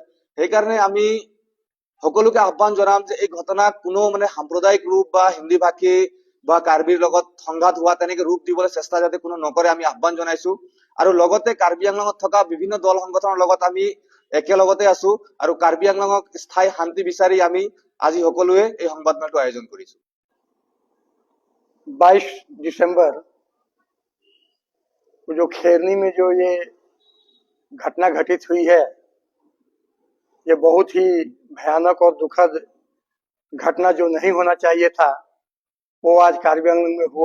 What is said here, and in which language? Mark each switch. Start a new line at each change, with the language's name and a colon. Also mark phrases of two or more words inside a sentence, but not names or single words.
Assamese: সেইকাৰণে আমি সকলোকে আহ্বান জনাম যে এই ঘটনাক কোনো সাম্প্ৰদায়িক ৰূপ বা হিন্দী ভাষী বা কাৰ্বিৰ লগত সংঘাত হোৱা তেনেকে ৰূপ দিবলৈ চেষ্টা যাতে কোনো নকৰে আমি আহ্বান জনাইছো। আৰু লগতে কাৰ্বি আংলঙত থকা বিভিন্ন দল সংগঠনৰ লগত আমি একেলগতে আছো আৰু কাৰ্বি আংলঙক স্থায়ী শান্তি বিচাৰি আমি আজি সকলোৱে এই সংবাদমেলটো আয়োজন কৰিছো।
Hindi: 22 दिसंबर को जो खेरनी में जो ये घटना घटित हुई है, ये बहुत ही भयानक और दुखद घटना जो नहीं होना चाहिए था वो आज कार्बी आंगलंग में हुआ।